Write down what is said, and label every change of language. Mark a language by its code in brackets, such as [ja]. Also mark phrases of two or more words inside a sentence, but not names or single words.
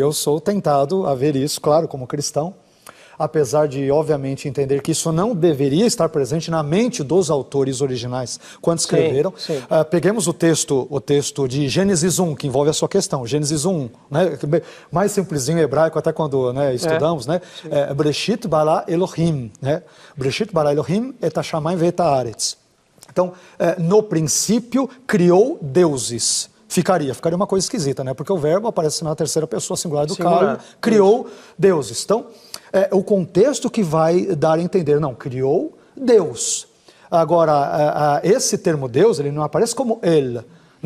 [pt] Eu sou tentado a ver isso, claro, como cristão, apesar de, obviamente, entender que isso não deveria estar presente na mente dos autores originais quando escreveram. Sim. Peguemos o texto de Gênesis 1, que envolve a sua questão. Gênesis 1, né? Mais simplesinho hebraico, até quando, né, estudamos, né? [he] בראשית ברא אלהים, né? בראשית ברא אלהים את השמים ואת הארץ. [pt] Então, no princípio, criou deuses. Ficaria uma coisa esquisita, né? Porque o verbo aparece na terceira pessoa singular do cargo, criou deuses. Então, o contexto que vai dar a entender, não, criou Deus. Agora, esse termo Deus, ele não aparece como El, né?